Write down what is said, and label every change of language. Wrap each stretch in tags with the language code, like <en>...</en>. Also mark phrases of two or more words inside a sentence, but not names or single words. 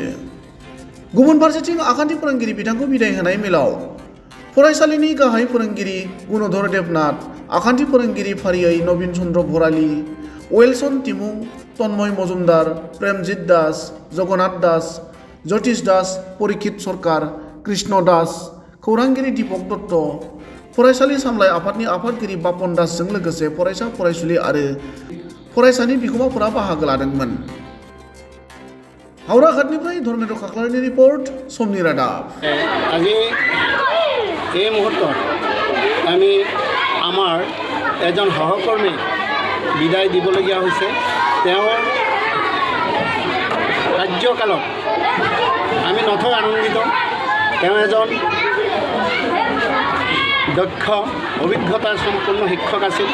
<brx>गुबुन फारसेथिं आखान्थि फोरोंगिरि बिथांखौ बिदाय होनाय मेलाव फरायसालिनि गाहाय फोरोंगिरि गुणधर देबनाथ, आखान्थि फोरोंगिरि फारियै नबिन चन्द्र भराली, वेलसन तिमुं, तन्मय मजुमदार, प्रेमजित दास, जगन्नाथ दास, ज्योतिष दास, परिक्षित सरकार, कृष्ण दास, खौरांगिरि दीपक दत्त, फरायसालि सामलाय आफादनि आफादगिरि बापन दासजों लोगोसे फरायसा फरायसुलि आरो फरायसानि बिगोमाफोरा बाहागो लादोंमोन। हावराघाटनिफ्राय धर्मेन्द्र खाख्लारिनि रिपर्ट, समनि रादाब।</brx> <as>আজি এই মুহূৰ্তত আমি আমাৰ এজন সহকৰ্মী বিদায় দিবলগীয়া হৈছে। তেওঁৰ কাৰ্যকালত আমি নথৈ আনন্দিত। তেওঁ এজন দক্ষ অভিজ্ঞতাৰ সম্পূৰ্ণ শিক্ষক আছিল।</as>